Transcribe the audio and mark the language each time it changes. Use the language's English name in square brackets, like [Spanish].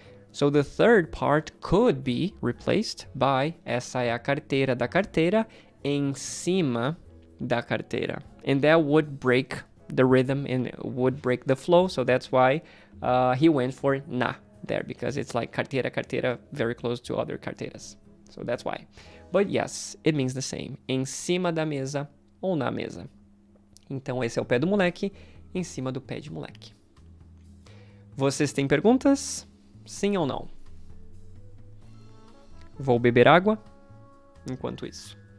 [English] So the third part could be replaced by [Portuguese] essa é a carteira da carteira em cima da carteira. [English] And that would break the rhythm and would break the flow. So that's why he went for na there, because it's like carteira, very close to other carteiras. So that's why. But yes, it means the same. [Portuguese] Em cima da mesa ou na mesa. Então esse é o pé do moleque em cima do pé de moleque. Vocês têm perguntas? Sim ou não? Vou beber água enquanto isso.